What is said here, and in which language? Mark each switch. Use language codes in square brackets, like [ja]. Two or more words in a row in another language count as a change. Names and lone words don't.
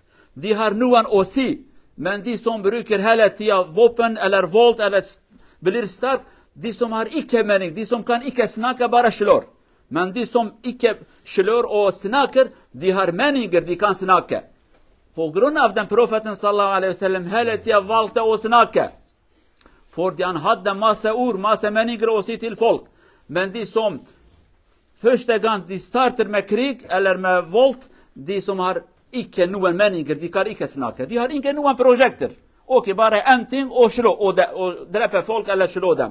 [no] De har noen å si. Men de som bruker hele tida våpen eller vold eller blir sterk, de som har ikke mening, de som kan ikke snakke, bare slår. Men de som ikke slår og snakker, de har meninger, de kan snakke. På grunn av den profeten [ar] صلى الله عليه وسلم [no] hele tida valgte å snakke. Fordi han hadde masse ord, masse meninger å si til folk. Men de som første gang de starter med krig eller med vold, de som har ikke noen meninger, de kan ikke snakke. De har ikke noen prosjekter. Ok, bare en ting, å slå og drepe folk eller slå dem.